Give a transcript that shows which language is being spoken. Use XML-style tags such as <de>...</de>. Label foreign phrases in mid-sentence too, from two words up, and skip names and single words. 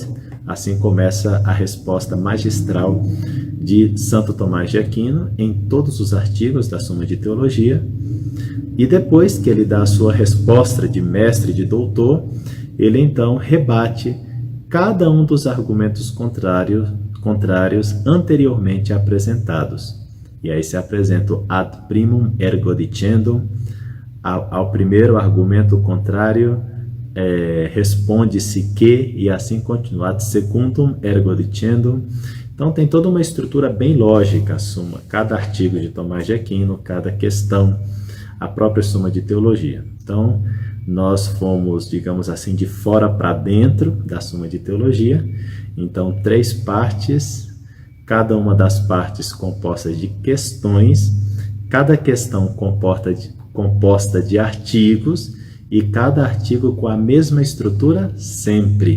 <pt>Assim começa a resposta magistral de Santo Tomás de Aquino em todos os artigos da Suma de Teologia. E depois que ele dá a sua resposta de mestre, de doutor, ele então rebate cada um dos argumentos contrários anteriormente apresentados. E aí se apresenta o</pt> <la>ad primum ergo dicendum.</la> <pt>Ao primeiro argumento contrário, responde-se que, e assim continua,</pt> <la>ad secundum ergo dicendum.</la> <pt>Então tem toda uma estrutura bem lógica a Suma, cada artigo de Tomás de Aquino, cada questão, a própria Suma de Teologia. Então nós fomos, digamos assim, de fora para dentro da Suma de Teologia. Então 3 partes, cada uma das partes composta de questões, cada questão composta de artigos, e cada artigo com a mesma estrutura sempre.</pt>